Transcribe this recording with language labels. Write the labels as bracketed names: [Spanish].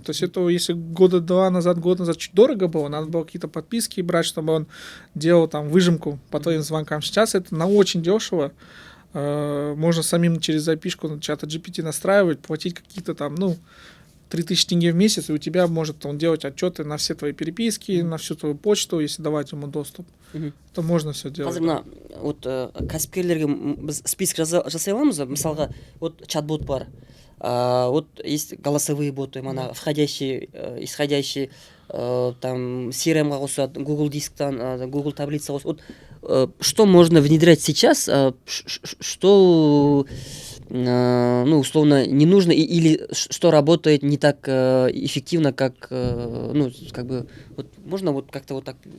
[Russian] То есть это, если год назад чуть дорого было, надо было какие-то подписки брать, чтобы он делал там выжимку по твоим звонкам. Сейчас это на очень дешево. Можно самим через запишку чата GPT настраивать, платить какие-то там, ну, 3000 тенге в месяц, и у тебя может он делать отчеты на все твои переписки, на всю твою почту, если давать ему доступ. То можно все делать. [Kazakh] Қазір мына вот кәсіпкерлерге біз список жасай аламыз ба? Мысалға вот чат-бот бар, вот есть голосовые боты, мана входящие, исходящие, там CRM-ға қосады, Google дисктан, Google таблица қосады. [Russian] Вот что можно внедрять сейчас, что ну, условно, не нужно, или что работает не так эффективно, как, ну, как бы, вот можно вот как-то вот так...